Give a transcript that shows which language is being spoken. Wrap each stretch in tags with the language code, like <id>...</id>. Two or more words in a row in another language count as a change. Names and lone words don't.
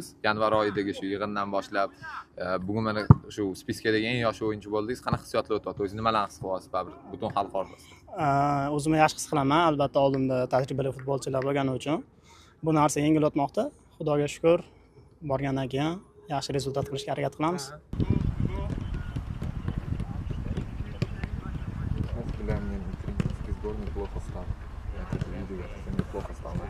<uz>Yanvar oyidagi shu yig'indan boshlab bugun mana shu spiskadagi eng yosh o'yinchi bo'ldingiz. Qanaqa hissiyotlar o'tyapti? O'zingiz nimalarni his qilyapsiz baribir butun xalq orasida? O'zimni yaxshi his qilaman. Albatta oldimda tajribali futbolchilar bo'lgani uchun bu narsa yengil o'tmoqda. Xudoga shukr, borgandan keyin yaxshi rezultat qilishga harakat qilamiz.</uz> <ru>Сборная плохо стал. Я это видел, что неплохо стал.</ru>